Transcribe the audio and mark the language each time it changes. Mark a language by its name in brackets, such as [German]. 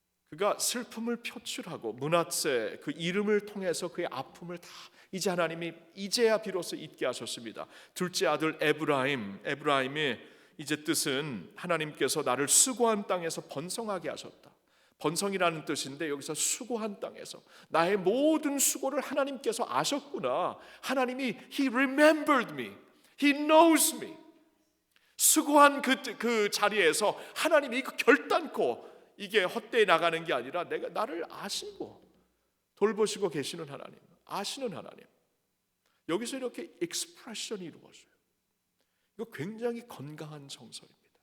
[Korean] 그가 슬픔을 표출하고 므낫세 그 이름을 통해서 그의 아픔을 다 이제 하나님이 이제야 비로소 잊게 하셨습니다. 둘째 아들 에브라임의 이제 뜻은 하나님께서 나를 수고한 땅에서 번성하게 하셨다. 번성이라는 뜻인데 여기서 수고한 땅에서 나의 모든 수고를 하나님께서 아셨구나. 하나님이 [English] He remembered me. He knows me. [Korean] 수고한 그 자리에서 하나님이 결단코 이게 헛되이 나가는 게 아니라 내가 나를 아시고 돌보시고 계시는 하나님, 아시는 하나님. 여기서 이렇게 익스프레션이 이루어져요. 이거 굉장히 건강한 정서입니다.